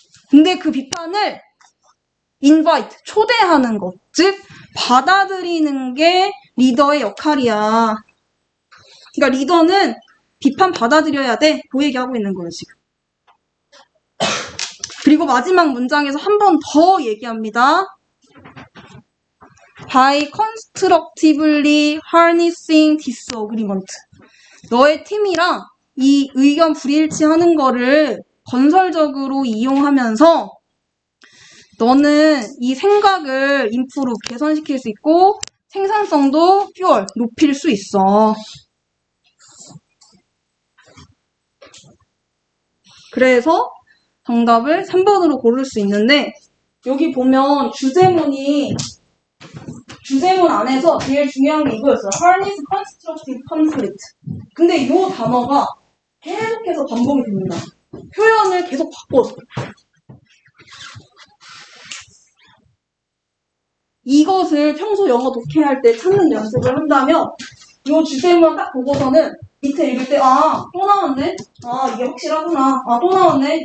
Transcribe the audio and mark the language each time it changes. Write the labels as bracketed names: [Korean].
[Korean] 근데 그 비판을 invite, 초대하는 것, 즉 받아들이는 게 리더의 역할이야. 그러니까 리더는 비판 받아들여야 돼. 그 얘기하고 있는 거예요, 지금. 그리고 마지막 문장에서 한 번 더 얘기합니다. [English] By constructively harnessing disagreement. [Korean] 너의 팀이랑 이 의견 불일치하는 거를 건설적으로 이용하면서 너는 이 생각을 improve, 개선시킬 수 있고 생산성도 fuel, 높일 수 있어. 그래서 정답을 3번으로 고를 수 있는데 여기 보면 주제문 안에서 제일 중요한 게 이거였어요. [English] Harness constructive conflict. [Korean] 근데 이 단어가 계속해서 반복이 됩니다. 표현을 계속 바꿔서. 이것을 평소 영어 독해할 때 찾는 연습을 한다면 이 주제문 딱 보고서는 밑에 읽을 때 또 나왔네? 이게 확실하구나. 또 나왔네?